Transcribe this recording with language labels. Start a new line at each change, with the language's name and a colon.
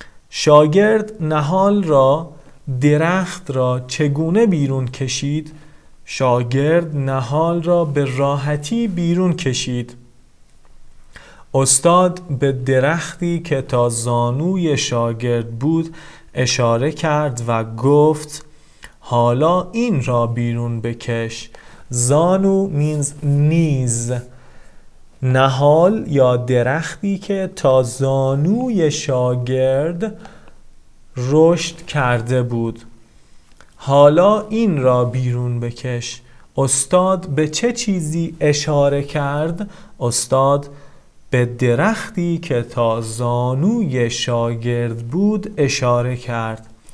Persian: شاگرد نهال را درخت را چگونه بیرون کشید؟ شاگرد نهال را به راحتی بیرون کشید. استاد به درختی که تا زانوی شاگرد بود اشاره کرد و گفت حالا این را بیرون بکش.
English: زانو means knees.
Persian: نهال یا درختی که تا زانوی شاگرد رشد کرده بود. حالا این را بیرون بکش. استاد به چه چیزی اشاره کرد؟ استاد به درختی که تا زانوی شاگرد بود اشاره کرد.